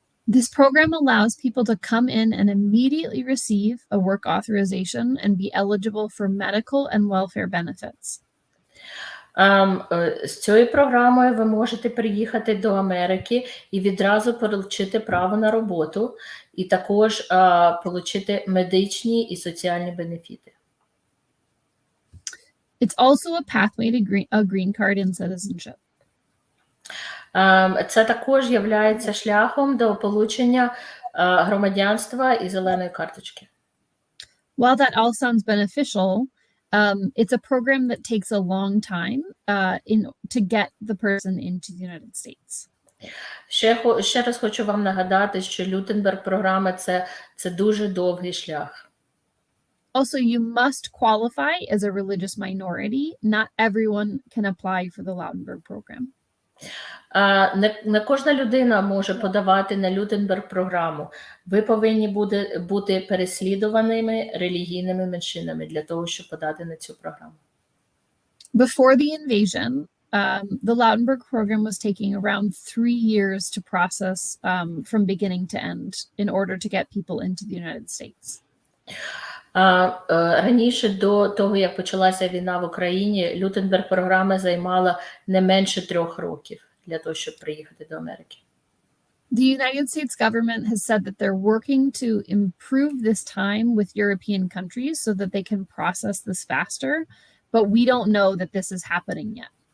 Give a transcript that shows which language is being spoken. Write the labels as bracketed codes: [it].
[en] This program allows people to come in and immediately receive a work authorization and be eligible for medical and welfare benefits. [uk] З цією програмою ви можете приїхати до Америки і відразу отримати право на роботу, і також отримати медичні і соціальні бенефіти. [en] It's also a pathway to a green card and citizenship. [uk] Це також є шляхом до отримання громадянства і зеленої карточки. [en] While that all sounds beneficial, it's a program that takes a long time to get the person into the United States. [uk] Ще раз хочу вам нагадати, що Лютенберг-програма – це дуже довгий шлях. [en] Also, you must qualify as a religious minority. Not everyone can apply for the Lautenberg program. [uk] Не кожна людина може подавати на Лютенберг-програму. Ви повинні бути переслідуваними релігійними меншинами для того, щоб подати на цю програму. [en] Before the invasion, the Lautenberg program was taking around 3 years to process from beginning to end in order to get people into the United States. [uk] Раніше, до того, як почалася війна в Україні, Лютенберг програма займала не менше 3 років для того, щоб приїхати до Америки. [en] The United States government has said that they're working to improve this time with European countries so that they can process this faster, but we don't know that this is happening yet.